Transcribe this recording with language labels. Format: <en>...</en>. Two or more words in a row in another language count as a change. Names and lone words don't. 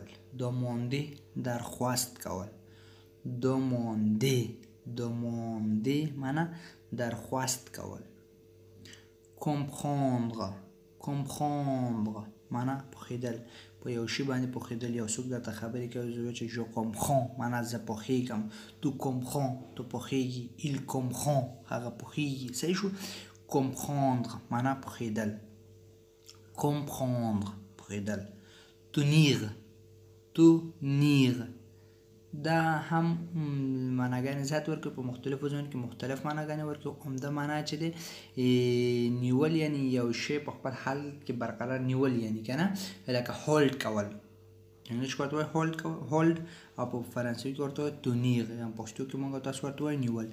<ps>demander درخواست کول.</ps> <fr>demander demander</fr> <ps>معنا درخواست کول.</ps> <fr>comprendre comprendre</fr> <ps>معنا پوهیدل. په یو شی باندې پوهیدل. یو څوک درته خبرې کوي زه چې</ps> <fr>je comprends</fr> <ps>معنا زه پوهیږم.</ps> <fr>tu comprends</fr> <ps>tu پوهیږي.</ps> <fr>il comprend</fr> <ps>هغه پوهیږي. صحیح شو؟ comprendre معنا پوهیدل. comprendre پوهیدل.</ps> <fr>tenir tenir</fr> <ps>دا هم معناګانې زیات ورکوي، په مختلفو ځایونو کې مختلف معناګانې ورکوي. عمده معنا چې دی نیول یعنی یو شی په خپل حال کې برقرار نیول یعنی که نه، لکه هولډ کول. انګلیش کې ورته وایي هولډ او په فرانسوي کې ورته وایي تونیر، یا پښتو کې موږ تاسو ورته وایي نیول.</ps>